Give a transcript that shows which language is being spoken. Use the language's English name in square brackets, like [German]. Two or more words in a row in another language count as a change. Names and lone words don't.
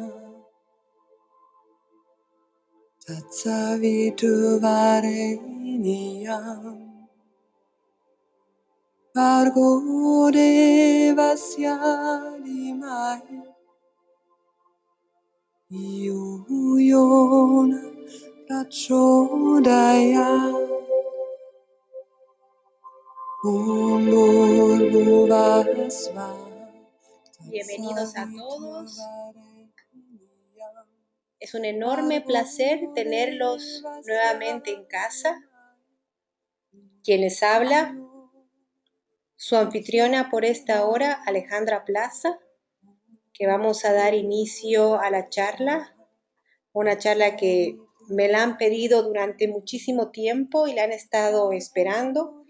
[Sanskrit] Tatsaviturvarenyam Bhargo Devasya Dhimahi Yo Yona Prachodayat Om Bhurvasvaha. [Spanish] Bienvenidos a todos. Es un enorme placer tenerlos nuevamente en casa. Quien les habla, su anfitriona por esta hora, Alejandra Plaza, que vamos a dar inicio a la charla, una charla que me la han pedido durante muchísimo tiempo y la han estado esperando.